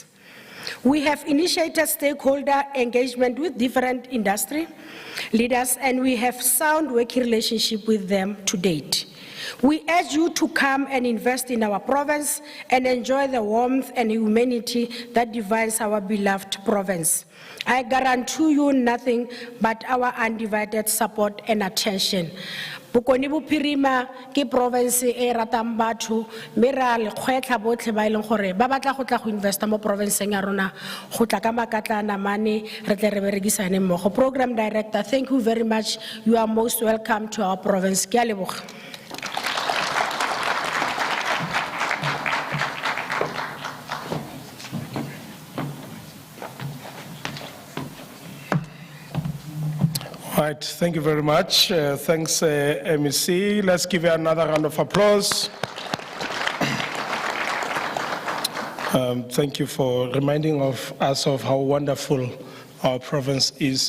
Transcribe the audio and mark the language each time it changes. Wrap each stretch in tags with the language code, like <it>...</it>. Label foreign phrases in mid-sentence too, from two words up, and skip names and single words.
<en>We have initiated stakeholder engagement with different industry leaders, and we have sound working relationship with them to date. We urge you to come and invest in our province and enjoy the warmth and humanity that defines our beloved province. I guarantee you nothing but our undivided support and attention.</en> <tn>Bokoni Bophirima ke province e ratang batho mme ra le kgwetla botlhe ba ileng gore ba batla go tla go investa mo provinceng ya rona go tla ka makatla namane re tle re berekisane mmogo.</tn> <en>Program Director, thank you very much. You are most welcome to our province.</en> <tn>Ke a leboga.</tn> <en>All right, thank you very much. Thanks, MEC. Let's give you another round of applause. Thank you for reminding us of how wonderful our province is.</en>